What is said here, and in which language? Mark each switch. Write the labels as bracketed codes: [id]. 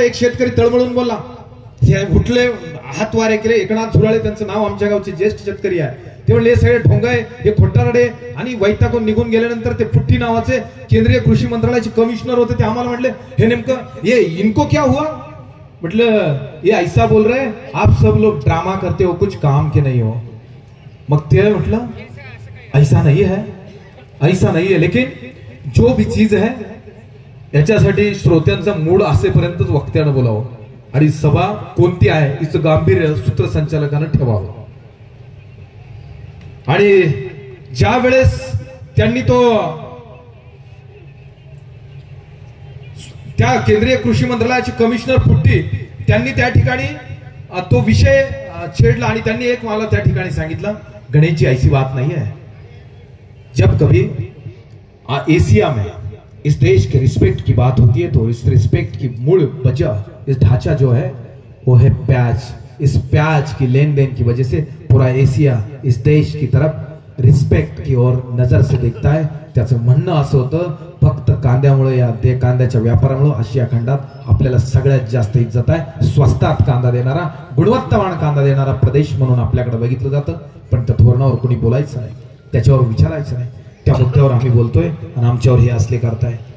[mr] एक शेतकरी तळमळून बोलला, हे उठले, हात वारे केले. एकनाथ झुराळे त्यांचं नाव, आमच्या गावचे ज्येष्ठ शेतकरी आहे. ते म्हणले हे सगळे ढोंगाय, हे खोटारडे. आणि वैतागून निघून गेल्यानंतर ते फुट्टी नावाचे केंद्रीय कृषी मंत्रालयाचे कमिशनर होते, ते आम्हाला म्हटले हे नेमकं [hi] ये इनको क्या हुआ? मतलब ये ऐसा बोल रहे आप सब लोग ड्रामा करते हो, कुछ काम के नहीं हो. [mr] मग ते म्हटलं [hi] ऐसा नहीं है, ऐसा नहीं है, लेकिन जो भी चीज है [mr] याच्यासाठी श्रोत्यांचा मूड असेपर्यंतच वक्त्यानं बोलावं आणि सभा कोणती आहे हिचं गांभीर्य सूत्रसंचालकानं ठेवावं. आणि ज्या वेळेस त्यांनी तो त्या केंद्रीय कृषी मंत्रालयाचे कमिशनर फुट्टी, त्यांनी त्या ठिकाणी तो विषय छेडला आणि त्यांनी एक मला त्या ठिकाणी सांगितलं, [hi] गणेश जी ऐसी बात नहीं है, जब कभी एशिया में इस देश के रिस्पेक्ट की बात होती है तो इस रिस्पेक्ट की मूल वजह, इस ढांचा जो है वो है प्याज. इस प्याज की लेन देन की वजह से पूरा एशिया इस देश की तरफ रिस्पेक्ट की ओर नजर से देखता है. [mr] त्याचं म्हणणं असं होतं, फक्त कांद्यामुळे, या ते कांद्याच्या व्यापारामुळे आशिया खंडात आपल्याला सगळ्यात जास्त इज्जत आहे. स्वस्तात कांदा देणारा, गुणवत्तावान कांदा देणारा प्रदेश म्हणून आपल्याकडे बघितलं जातं. पण त्या धोरणावर कोणी बोलायचं नाही, त्याच्यावर विचारायचं नाही. त्या मुद्द्यावर आम्ही बोलतोय आणि आमच्यावर हे असले करताय.